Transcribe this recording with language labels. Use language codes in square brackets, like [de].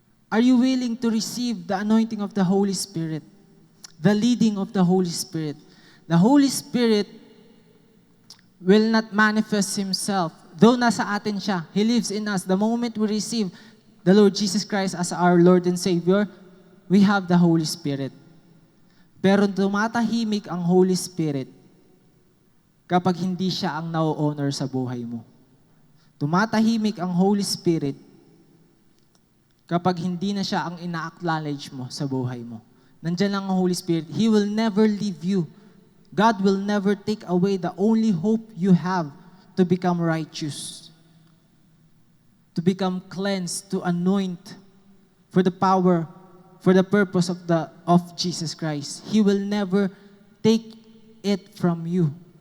[en] Are you willing to receive the anointing of the Holy Spirit? The leading of the Holy Spirit? The Holy Spirit will not manifest Himself. Though [tl] nasa atin siya, [en] He lives in us. The moment we receive the Lord Jesus Christ as our Lord and Savior, we have the Holy Spirit. [tl] Pero tumatahimik ang Holy Spirit kapag hindi siya ang na-honor sa buhay mo. Tumatahimik ang Holy Spirit kapag hindi na siya ang ina-acknowledge mo sa buhay mo. Nandiyan lang ang [en] Holy Spirit. He will never leave you. God will never take away the only hope you have to become righteous, to become cleansed, to anoint for the power, for the purpose of Jesus Christ. He will never take it from you.